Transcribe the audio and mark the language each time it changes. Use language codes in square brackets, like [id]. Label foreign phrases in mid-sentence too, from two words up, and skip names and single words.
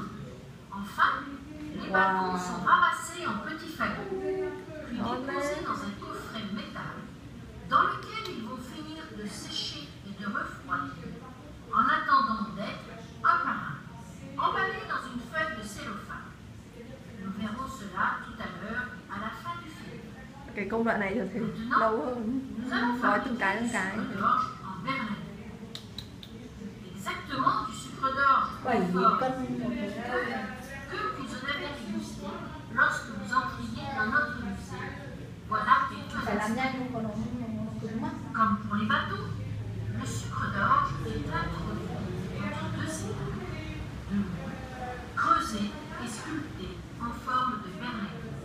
[fr] Enfin, les bâtons sont ramassés en petits fagots, puis déposés dans un coffret métal, dans lequel ils vont finir de sécher et de refroidir, en attendant d'être un par un, emballés dans une feuille de cellophane. Nous verrons cela tout à l'heure à la fin du film. [vi] Cái công đoạn này thì lâu hơn, nói từng cái. [fr] En berlin. Exactement du sucre d'orge plus fort que vous en avez dégusté lorsque vous entriez dans notre musée. Voilà quelques instants. Comme pour les bateaux, le sucre d'orge est introduit entre 2 cylindres de moules, creusés et sculptés en forme de berlingot.